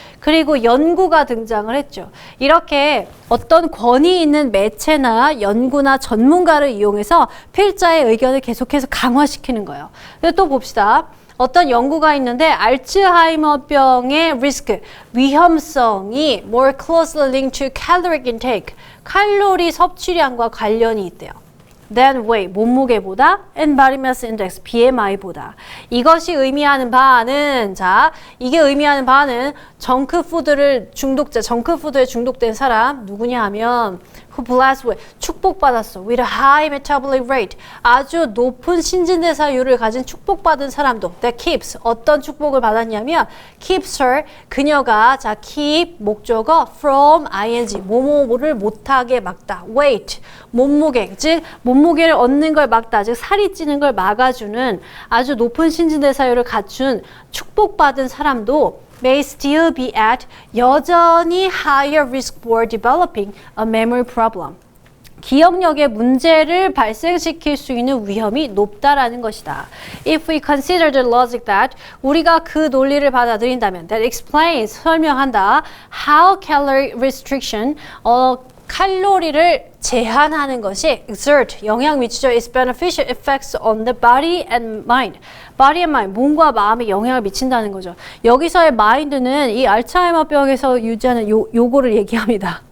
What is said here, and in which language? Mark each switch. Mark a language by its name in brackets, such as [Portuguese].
[Korean] 그리고 연구가 등장을 했죠. 이렇게 어떤 권위 있는 매체나 연구나 전문가를 이용해서 필자의 의견을 계속해서 강화시키는 거예요. 또 봅시다. 어떤 연구가 있는데 알츠하이머병의 리스크, 위험성이 [English] more closely linked to caloric intake, [Korean] 칼로리 섭취량과 관련이 있대요. [English] than weight, [Korean] 몸무게보다, [English] and body mass index, BMI보다. [Korean] 이것이 의미하는 바는, 자, 이게 의미하는 바는 정크푸드에 중독된 사람 누구냐 하면 [English] who blessed with, [Korean] 축복받았어. [English] with a high metabolic rate, [Korean] 아주 높은 신진대사율을 가진 축복받은 사람도 that keeps, 어떤 축복을 받았냐면 keeps her, 그녀가 자 keep 목적어 from ing, 뭐뭐를 못하게 막다. weight, 몸무게, 즉 몸무게를 얻는 걸 막다, 즉 살이 찌는 걸 막아주는 아주 높은 신진대사율을 갖춘 축복받은 사람도 [English] may still be at [Korean] 여전히 [English] higher risk for developing a memory problem. [Korean] 기억력에 문제를 발생시킬 수 있는 위험이 높다라는 것이다. [English] If we consider the logic that, [Korean] 우리가 그 논리를 받아들인다면 [English] that explains, 설명한다 how calorie restriction, [Korean] 칼로리를 제한하는 것이 [English] exert, [Korean] 영향 미치죠. [English] Its beneficial effects on the body and mind. body and mind, [Korean] 몸과 마음에 영향을 미친다는 거죠. 여기서의 mind는 이 알츠하이머병에서 유지하는 요거를 얘기합니다.